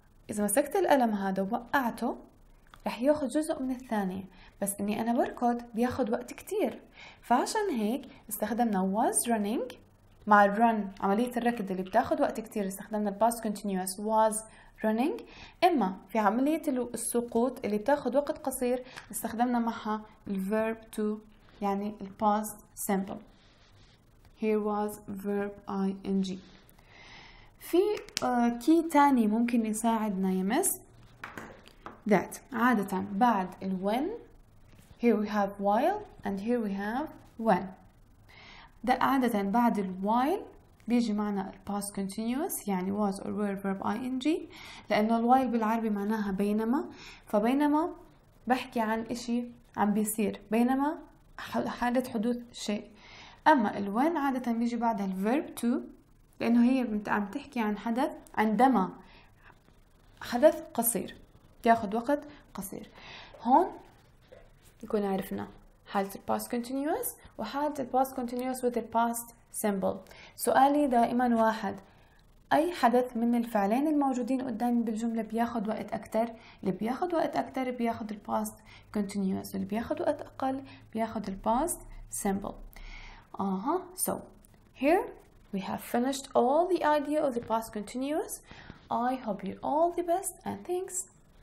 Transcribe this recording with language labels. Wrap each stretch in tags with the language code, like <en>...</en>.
<ar>إذا مسكت القلم هذا ووقعته رح ياخد جزء من الثانية. بس إني أنا بركض بياخد وقت كتير. فعشان هيك استخدمنا was running مع run عملية الركض اللي بتاخد وقت كتير. استخدمنا past continuous was running. إما في عملية السقوط اللي بتاخد وقت قصير استخدمنا معها verb to يعني past simple.</ar> <en>Here was verb ing.</en> <ar>في كي تاني ممكن يساعدنا يمس</ar> <en>that</en> <ar>عادة بعد when.</ar> <en>Here we have while and here we have when.</en> <ar>ده عادة بعد</ar> <en>while</en> <ar>بيجي معنا</ar> <en>past continuous يعني was or were verb ing.</en> <ar>لأنه while بالعربي معناها بينما. فبينما بحكي عن إشي عم بيصير. بينما حالة حدوث شيء. أما when عادة بيجي بعدها verb to لأنه هي عم تحكي عن حدث عندما حدث قصير ياخد وقت قصير. هون يكون عرفنا حالة past continuous وحالة past continuous with the past simple. سؤالي دائما واحد. أي حدث من الفعلين الموجودين قدامي بالجملة بياخد وقت أكتر؟ اللي بياخد وقت أكتر بياخد past continuous. اللي بياخد وقت أقل بياخد past simple.</ar> <en>So here we have finished all the idea of the past continuous. I hope you all the best and thanks.</en>